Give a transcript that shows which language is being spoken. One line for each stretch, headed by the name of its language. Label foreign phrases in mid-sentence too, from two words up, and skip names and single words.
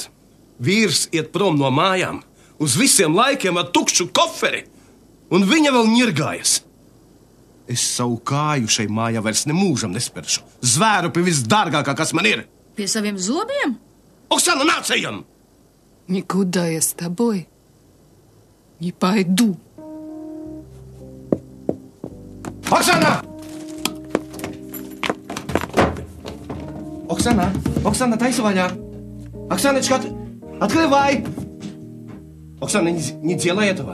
Latvian: Vīrs iet prom no mājām uz visiem laikiem ar tukšu koferi, un viņa vēl ņirgājas. Es savu kāju šai mājā vairs nemūžam nesperšu. Zvēru pie visdārgākā, kas man ir. Pie saviem zobiem? Oksana, nāc ejam!
Russian: Никуда я с тобой не пойду.
Latvian: Oksana! Oksana, taisa vaļā.
Russian: Оксаночка, открывай! Оксана, не делай этого.